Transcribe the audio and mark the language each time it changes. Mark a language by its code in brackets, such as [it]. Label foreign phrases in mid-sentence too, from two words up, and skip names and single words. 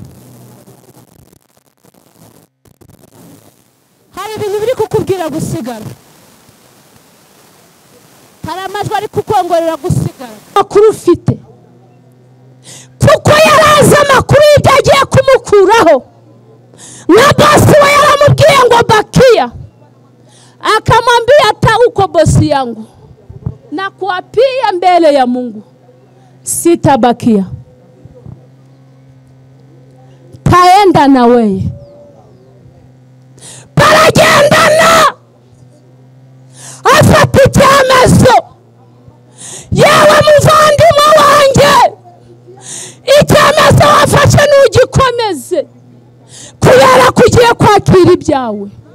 [rw] Hari ibintu biri kukubwira gusigara, hari amajwi ari kukongorera gusigara. Amakuru ufite kuko yarazi amakuru y'ibyo agiye kumukuraho. Na bosi we yaramubwiye ngo [sw] bakia, akamwambia hata uko bosi yangu na kuapia mbele ya Mungu sitabakia, taenda na wewe. [rw] Baragendana afata icyemezo, yewe muvandimwe wanjye, icyemezo wafashe nugikomeze kubera kugiye kwakira ibyawe.